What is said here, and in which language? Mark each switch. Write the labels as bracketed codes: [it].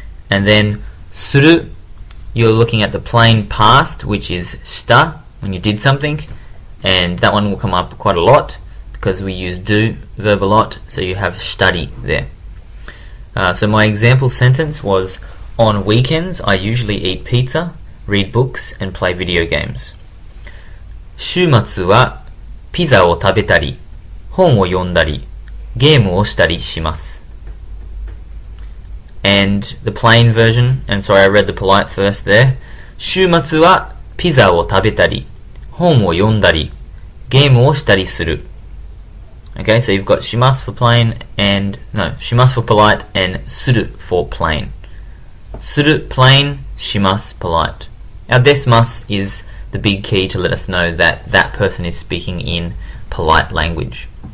[en] And then suru, you're looking at the plain past, which is shita, when you did something, and that one will come up quite a lot because we use do verb a lot, so you have shitari there. So my example sentence was, on weekends I usually eat pizza, read books, and play video games. [ja] 週末はピザを食べたり、本を読んだり、ゲームをしたりします. [en] And the plain version, and sorry I read the polite first there. [ja] 週末はピザを食べたり、本を読んだり、ゲームをしたりする. [en] Okay, so you've got shimasu for plain and shimasu for polite and suru for plain. Suru plain, shimasu polite. Our desmasu is the big key to let us know that that person is speaking in polite language.